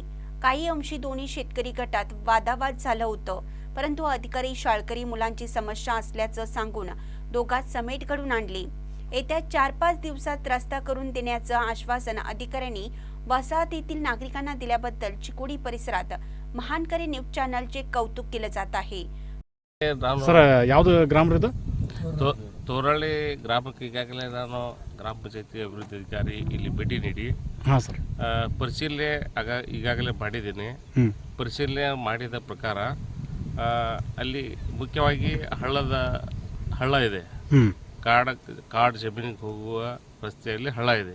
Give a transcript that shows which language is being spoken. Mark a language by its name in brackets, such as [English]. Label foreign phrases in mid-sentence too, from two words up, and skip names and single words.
[Marathi] काही अंशी दोन्ही शेतकरी गटात वादावाद झालं होतं, परंतु अधिकारी शाळकरी मुलांची समस्या असल्याचं सांगून दोघात समेट घडवून आणली। येत्या 4-5 दिवसात रस्ता करून देण्याचं आश्वासन अधिकाऱ्यांनी वसाहतीतील नागरिकांना दिल्याबद्दल चिकोडी परिसरात महानकरी न्यूज चॅनलचे कौतुक केलं जात आहे। [Kannada] ಸರ್, ಯಾವುದು ಗ್ರಾಮ ಇದು? ತೋರಳ್ಳಿ ಗ್ರಾಮಕ್ಕೆ ಈಗಾಗಲೇ ನಾನು ಗ್ರಾಮ ಪಂಚಾಯತಿ ಅಭಿವೃದ್ಧಿ ಅಧಿಕಾರಿ ಇಲ್ಲಿ ಭೇಟಿ ನೀಡಿ ಹಾಂ ಸರ್ ಪರಿಶೀಲನೆ ಈಗಾಗಲೇ ಮಾಡಿದ್ದೀನಿ। ಪರಿಶೀಲನೆ ಮಾಡಿದ ಪ್ರಕಾರ ಅಲ್ಲಿ ಮುಖ್ಯವಾಗಿ ಹಳ್ಳ ಇದೆ, ಕಾಡು ಜಮೀನಿಗೆ ಹೋಗುವ ರಸ್ತೆಯಲ್ಲಿ ಹಳ್ಳ ಇದೆ।